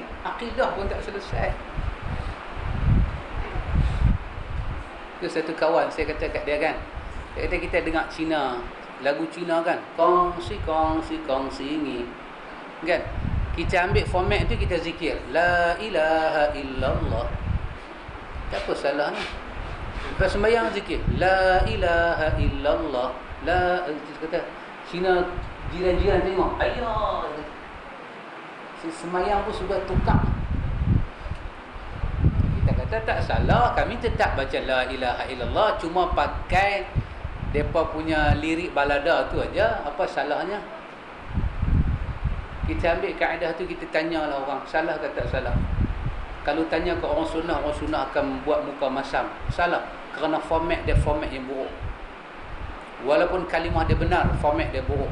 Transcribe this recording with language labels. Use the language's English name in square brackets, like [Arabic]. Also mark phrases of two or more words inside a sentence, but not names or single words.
[Malay] Akidah pun tak selesai. Tu satu kawan saya kata kat dia kan, dia kata kita dengar Cina, lagu Cina kan, kongsi ni kan, kita ambil format tu, kita zikir [Arabic] لا إله إلا الله, [Malay] tak apa salah ni. Lepas sembahyang zikir [Arabic] لا إله إلا الله, [Malay] kata Cina, jiran-jiran tengok, ayah si sembahyang pun sudah tukar. Kita kata tak salah, kami tetap baca [Arabic] لا إله إلا الله, [Malay] cuma pakai depa punya lirik balada tu aja, apa salahnya? Kita ambil kaedah tu, kita tanyalah orang, salah ke tak salah. Kalau tanya ke orang sunnah akan buat muka masam. Salah, kerana format dia format yang buruk. Walaupun kalimah dia benar, format dia buruk.